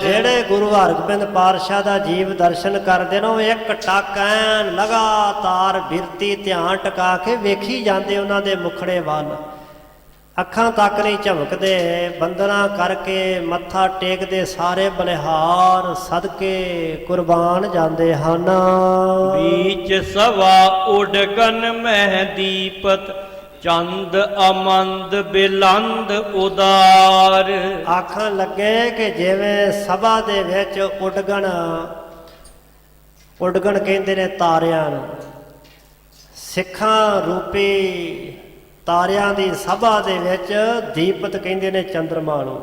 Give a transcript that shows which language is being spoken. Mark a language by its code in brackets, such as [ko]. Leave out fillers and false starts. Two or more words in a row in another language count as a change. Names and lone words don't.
[pa] ਤੇ ਜਿਹੜੇ ਗੁਰੂ ਹਰਗੋਬਿੰਦ ਪਾਤਸ਼ਾਹ ਦਾ ਜੀਵ ਦਰਸ਼ਨ ਕਰਦੇ ਨੇ ਉਹ ਇੱਕ ਟਕ ਐਨ ਲਗਾਤਾਰ ਬਿਰਤੀ ਧਿਆਨ ਟਿਕਾ ਕੇ ਵੇਖੀ ਜਾਂਦੇ ਉਹਨਾਂ ਦੇ ਮੁਖੜੇ ਵੱਲ, ਅੱਖਾਂ ਤੱਕ ਨਹੀਂ ਝਮਕਦੇ, ਬੰਦਨਾ ਕਰਕੇ ਮੱਥਾ ਟੇਕਦੇ, ਸਾਰੇ ਬਲਿਹਾਰ ਸਦਕੇ ਕੁਰਬਾਨ ਜਾਂਦੇ ਹਨ। [bra] बीच सवा उडगन मह दीपत चंद अमंद बिलंद उदार। [pa] ਆਖਣ ਲੱਗੇ ਕਿ ਜਿਵੇਂ ਸਭਾ ਦੇ ਵਿੱਚ ਉਡਗਣ ਕਹਿੰਦੇ ਨੇ ਤਾਰਿਆਂ ਨੂੰ, ਸਿੱਖਾਂ ਰੂਪੀ ਤਾਰਿਆਂ ਦੀ ਸਭਾ ਦੇ ਵਿੱਚ ਦੀਪਤ ਕਹਿੰਦੇ ਨੇ ਚੰਦਰਮਾ ਨੂੰ।